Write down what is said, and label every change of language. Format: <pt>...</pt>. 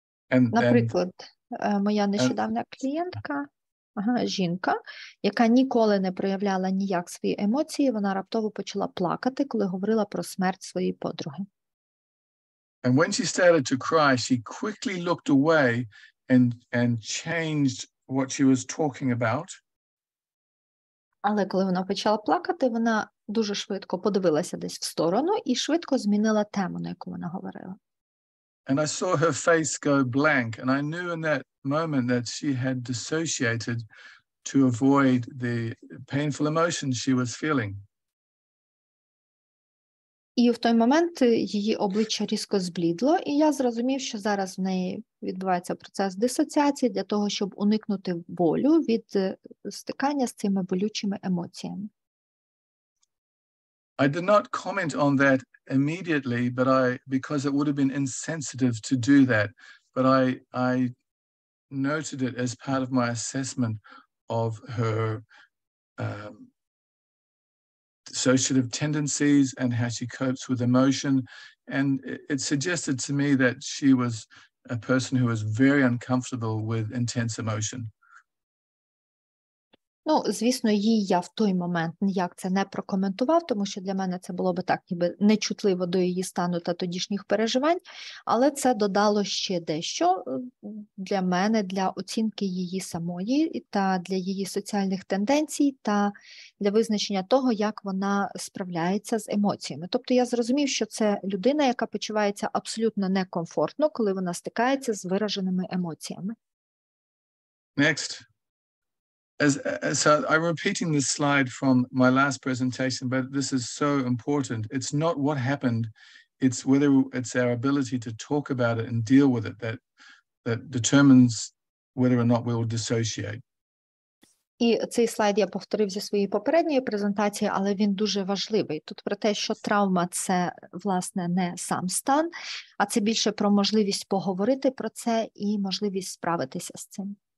<uk>Наприклад, моя нещодавня клієнтка, жінка, яка ніколи не проявляла ніяк свої емоції, вона раптово почала плакати, коли говорила про смерть своєї подруги.</uk> <en>And when she started to cry, she quickly looked away and changed what she was talking about.</en> <uk>Але коли вона почала плакати, вона дуже швидко подивилася десь в сторону і швидко змінила тему, на яку вона говорила.</uk> <en>And I saw her face go blank, and I knew in that moment that she had dissociated to avoid the painful emotions she was feeling.</en> <uk>І в той момент її обличчя різко зблідло, і я зрозумів, що зараз в неї відбувається процес дисоціації для того, щоб уникнути болю від стикання з цими болючими емоціями.</uk> <en>I did not comment on that immediately, because it would have been insensitive to do that. But I noted it as part of my assessment of her dissociative tendencies and how she copes with emotion. And it suggested to me that she was a person who was very uncomfortable with intense emotion.</en> <uk>Ну, звісно, їй я в той момент ніяк це не прокоментував, тому що для мене це було би так, ніби нечутливо до її стану та тодішніх переживань, але це додало ще дещо для мене, для оцінки її самої та для її соціальних тенденцій та для визначення того, як вона справляється з емоціями. Тобто я зрозумів, що це людина, яка почувається абсолютно некомфортно, коли вона стикається з вираженими емоціями.</uk> <en>Next. So I'm repeating this slide from my last presentation, but this is so important. It's not what happened, it's whether it's our ability to talk about it and deal with it that determines whether or not we will dissociate.</en> <uk>І цей слайд я повторив зі своєї попередньої презентації, але він дуже важливий. Тут про те, що травма – це, власне, не сам стан, а це більше про можливість поговорити про це і можливість справитися з цим.</uk>